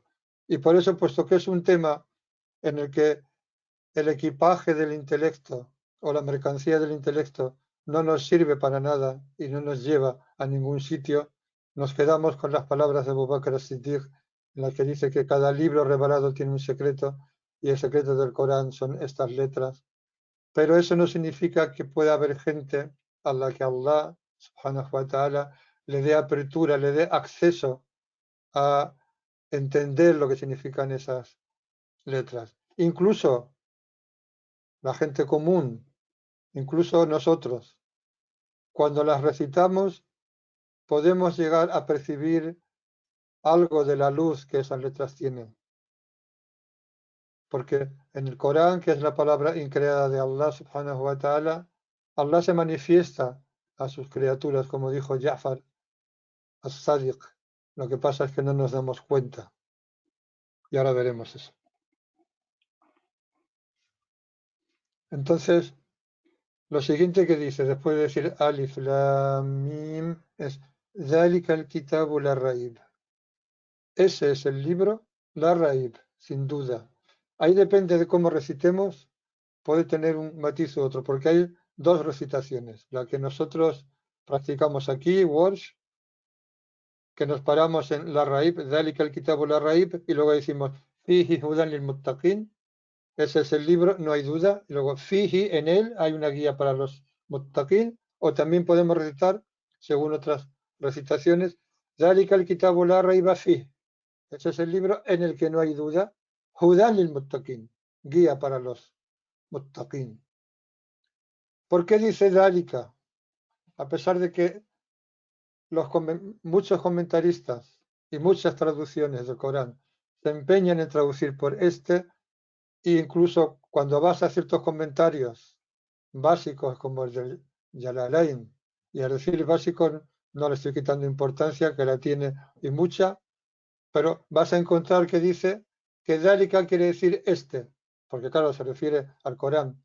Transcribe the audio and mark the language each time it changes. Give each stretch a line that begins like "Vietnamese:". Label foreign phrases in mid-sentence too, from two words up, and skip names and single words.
Spanish: Y por eso, puesto que es un tema en el que el equipaje del intelecto o la mercancía del intelecto no nos sirve para nada y no nos lleva a ningún sitio, nos quedamos con las palabras de Abu Bakr as-Siddiq, en las que dice que cada libro revelado tiene un secreto y el secreto del Corán son estas letras. Pero eso no significa que pueda haber gente a la que Allah
Arabic: سبحانه وتعالى
Spanish: le dé apertura, le dé acceso a entender lo que significan esas letras. Incluso la gente común, incluso nosotros, cuando las recitamos, podemos llegar a percibir algo de la luz que esas letras tienen. Porque en el Corán, que es la palabra increada de Allah
Arabic: سبحانه وتعالى,
Spanish: Allah se manifiesta a sus criaturas, como dijo Ja'far as-Sadiq. Lo que pasa es que no nos damos cuenta. Y ahora veremos eso. Entonces, lo siguiente que dice, después de decir
Arabic: ألف، لام، ميم,
Spanish: es
Arabic: ذَلِكَ الْكِتَابُ لَا رَيْبَ.
Spanish: Ese es el libro, la raíz, sin duda. Ahí depende de cómo recitemos, puede tener un matiz u otro, porque hay dos recitaciones. La que nosotros practicamos aquí, Warsh, que nos paramos en la raíz,
Arabic: ذَلِكَ الْكِتَابُ لَا رَيْبَ,
Spanish: y luego decimos,
Arabic: فِيهِ هُدًى لِلْمُتَّقِينَ.
Spanish: Ese es el libro, no hay duda. Y luego, Fiji, en él hay una guía para los muttaqin, o también podemos recitar, según otras recitaciones,
Arabic: ذَلِكَ الْكِتَابُ لَا رَيْبَ فِيهِ.
Spanish: Ese es el libro en el que no hay duda.
Arabic: هدى للمتقين,
Spanish: guía para los muttaqin. ¿Por qué dice Dálika? A pesar de que muchos comentaristas y muchas traducciones del Corán se empeñan en traducir por este, e incluso cuando vas a ciertos comentarios básicos como el del Jalalain, y al decir básicos no le estoy quitando importancia, que la tiene y mucha, pero vas a encontrar que dice que Dálika quiere decir este, porque claro, se refiere al Corán.